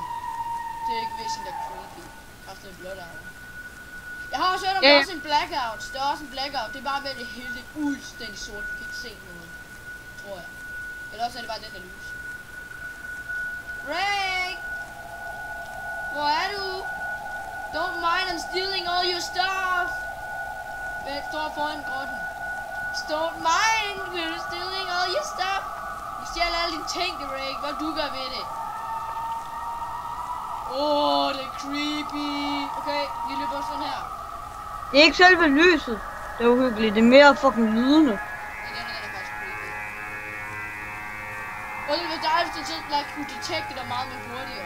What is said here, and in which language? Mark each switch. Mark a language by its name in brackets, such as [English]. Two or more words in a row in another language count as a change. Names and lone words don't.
[Danish] Det er ikke Vision, der er creepy. Faktisk det er blot derovre. Jeg har også hørt om, der er også en blackout. Der er også en blackout. Det er bare ved det hele det fuldstændig sort. Du kan ikke se noget. Tror jeg. Eller også er det bare den, der lyser. Ray! Hvor er du? [English] Don't mind, I'm stealing all your stuff. [Danish] Jeg står foran grotten. [English] Don't mind, we're stealing all your stuff. [Danish] Vi stjæler alle dine ting, Ray. Hvad du gør ved det? Det er creepy. Okay, vi løber sådan her. Det er ikke selve lyset. Det er uhyggeligt. Det er mere fucking lydende. Den er faktisk creepy. Og det er dejligt, at du kunne detekte dig meget mere hurtigere.